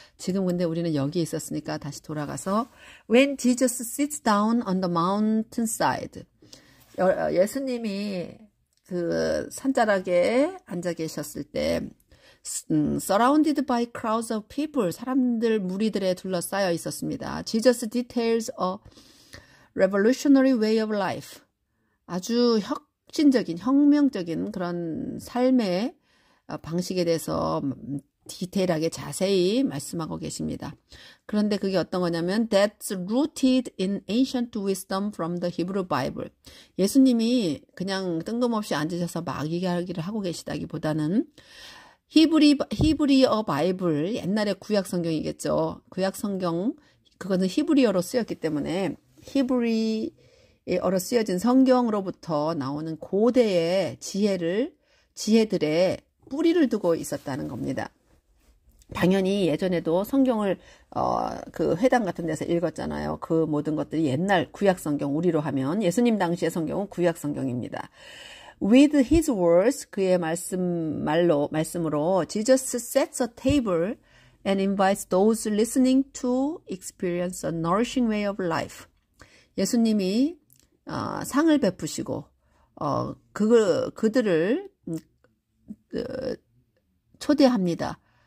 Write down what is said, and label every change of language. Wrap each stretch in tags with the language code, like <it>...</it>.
<ko>지금 근데 우리는 여기에 있었으니까 다시 돌아가서</ko> <en>When Jesus sits down on the mountainside.</en> <ko>예수님이 그 산자락에 앉아 계셨을 때</ko> <en>surrounded by crowds of people,</en> <ko>사람들 무리들에 둘러싸여 있었습니다.</ko> <en>Jesus details a revolutionary way of life.</en> <ko>아주 혁명적인 그런 삶의 방식에 대해서 디테일하게 자세히 말씀하고 계십니다. 그런데 그게 어떤 거냐면</ko> <en>That's rooted in ancient wisdom from the Hebrew Bible.</en> <ko>예수님이 그냥 뜬금없이 앉으셔서 막 이야기를 하고 계시다기보다는 히브리어 바이블, 옛날에 구약 성경이겠죠. 구약 성경, 그거는 히브리어로 쓰였기 때문에 히브리어로 쓰여진 성경으로부터 나오는 고대의 지혜들의 뿌리를 두고 있었다는 겁니다. 당연히 예전에도 성경을 그 회당 같은 데서 읽었잖아요. 그 모든 것들이 옛날 구약 성경, 우리로 하면 예수님 당시의 성경은 구약 성경입니다.</ko> <en>With his words,</en> <ko>그의 말씀으로</ko> <en>Jesus sets a table and invites those listening to experience a nourishing way of life.</en> <ko>예수님이 상을 베푸시고 그들을 초대합니다.</ko>